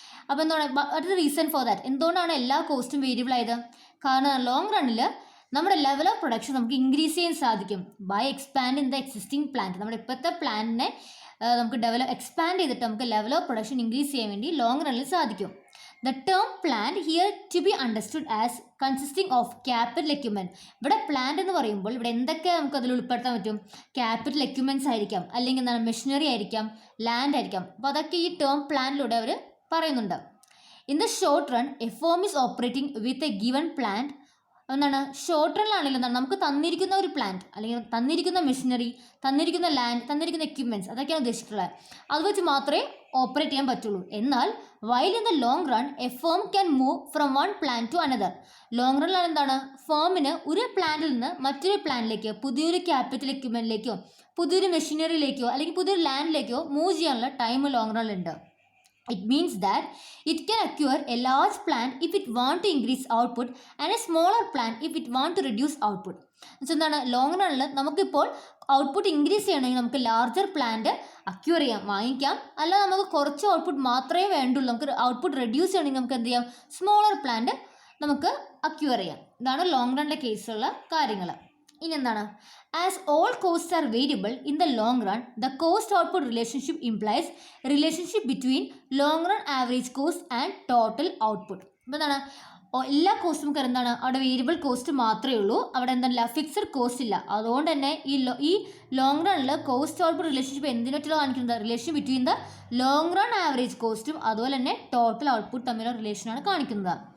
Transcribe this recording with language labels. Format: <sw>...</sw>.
<ml>അപ്പോൾ എന്താണ്</ml> <en>What is the reason for that?</en> <ml>എന്തുകൊണ്ടാണ് എല്ലാ കോസ്റ്റും വേരിയബിൾ ആയത്? കാരണം ലോങ് റണ്ണിൽ നമ്മുടെ ലെവൽ ഓഫ് പ്രൊഡക്ഷൻ നമുക്ക് ഇൻക്രീസ് ചെയ്യാൻ സാധിക്കും</ml> <en>By expanding the existing plant.</en> <ml>നമ്മുടെ ഇപ്പോഴത്തെ പ്ലാന്റിനെ നമുക്ക് എക്സ്പാൻഡ് ചെയ്തിട്ട് നമുക്ക് ലെവൽ ഓഫ് പ്രൊഡക്ഷൻ ഇൻക്രീസ് ചെയ്യാൻ വേണ്ടി ലോങ് റണ്ണിൽ സാധിക്കും.</ml> <en>The term plant here to be understood as consisting of capital equipment.</en> <ml>ഇവിടെ പ്ലാന്റ് എന്ന് പറയുമ്പോൾ ഇവിടെ എന്തൊക്കെ നമുക്ക് അതിൽ ഉൾപ്പെടുത്താൻ പറ്റും? ക്യാപിറ്റൽ എക്യുപ്മെൻറ്റ്സ് ആയിരിക്കാം, അല്ലെങ്കിൽ എന്താണ് മെഷീനറി ആയിരിക്കാം, ലാൻഡ് ആയിരിക്കാം. അപ്പോൾ അതൊക്കെ ഈ ടേം പ്ലാന്റിലൂടെ അവർ പറയുന്നുണ്ട്.</ml> <en>In the short run a firm is operating with a given plant.</en> <ml>എന്താണ് ഷോർട്ട് റണ്ണിലാണെങ്കിലും എന്താണ് നമുക്ക് തന്നിരിക്കുന്ന ഒരു പ്ലാന്റ് അല്ലെങ്കിൽ തന്നിരിക്കുന്ന മെഷീനറി, തന്നിരിക്കുന്ന ലാൻഡ്, തന്നിരിക്കുന്ന എക്യുപ്മെൻറ്റ്സ് അതൊക്കെയാണ് ഉദ്ദേശിച്ചിട്ടുള്ളത്. അത് വെച്ച് മാത്രമേ ഓപ്പറേറ്റ് ചെയ്യാൻ പറ്റുള്ളൂ. എന്നാൽ</ml> <en>While in the long run a firm can move from one plant to another.</en> <ml>Long റണ്ണിലാണ് എന്താണ് ഫേമിന് ഒരു പ്ലാന്റിൽ നിന്ന് മറ്റൊരു പ്ലാന്റിലേക്ക്, പുതിയൊരു ക്യാപിറ്റൽ എക്യുപ്മെൻറ്റിലേക്കോ പുതിയൊരു മെഷീനറിയിലേക്കോ അല്ലെങ്കിൽ പുതിയൊരു ലാൻഡിലേക്കോ മൂവ് ചെയ്യാനുള്ള time long റണ്ണിലുണ്ട്.</ml> <en>It means that it can acquire a large plant if it want to increase output and a smaller plant if it want to reduce output.</en> <ml>എന്താണ് ലോങ് റണ്ണിൽ നമുക്കിപ്പോൾ ഔട്ട്പുട്ട് ഇൻക്രീസ് ചെയ്യണമെങ്കിൽ നമുക്ക് larger plant acquire ചെയ്യാം, വാങ്ങിക്കാം. അല്ല നമുക്ക് കുറച്ച് output മാത്രമേ വേണ്ടുള്ളൂ, നമുക്ക് ഔട്ട്പുട്ട് റെഡ്യൂസ് ചെയ്യണമെങ്കിൽ നമുക്ക് എന്ത് ചെയ്യാം, സ്മോളർ പ്ലാന്റ് നമുക്ക് അക്യൂർ ചെയ്യാം. ഇതാണ് ലോങ് റണ്ണിൻ്റെ കേസുള്ള കാര്യങ്ങൾ. ഇനി എന്താണ്?</ml> <en>As all costs are variable in the long run, the cost output relationship implies a relationship between long run average cost and total output.</en> <ml>അപ്പോൾ എന്താണ് എല്ലാ കോസ്റ്റും നമുക്ക് എന്താണ് അവിടെ വേരിയബിൾ കോസ്റ്റ് മാത്രമേ ഉള്ളൂ, അവിടെ എന്തല്ല ഫിക്സഡ് കോസ്റ്റ് ഇല്ല. അതുകൊണ്ട് തന്നെ ഈ ലോങ് റണ്ണിൽ കോസ്റ്റ് ഔട്ട്പുട്ട് റിലേഷൻഷിപ്പ് എന്തിനൊറ്റോ കാണിക്കുന്നത്?</ml> <en>relation between the long run average</en> <ml>കോസ്റ്റും അതുപോലെ തന്നെ ടോട്ടൽ ഔട്ട്പുട്ട് തമ്മിലുള്ള റിലേഷനാണ് കാണിക്കുന്നത്.</ml>